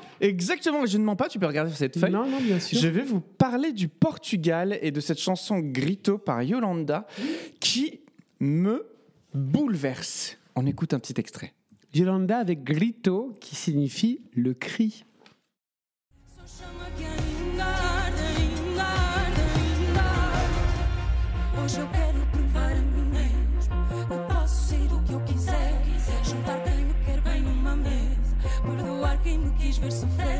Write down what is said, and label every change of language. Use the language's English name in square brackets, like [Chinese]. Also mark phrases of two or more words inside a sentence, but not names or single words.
[French] Exactement, je ne mens pas, tu peux regarder sur cette feuille. Non, bien sûr. Je vais vous parler du Portugal et de cette chanson Grito par Yolanda qui me bouleverse. On écoute un petit extrait. Yolanda avec Grito, qui signifie le cri. [Portuguese] Só chama que ainda arde, ainda arde, ainda arde. Hoje eu quero provar a mim mesmo. Eu posso ser o que eu quiser. Juntar quem me quer bem numa mesa. Perdoar quem me quis ver sofrer.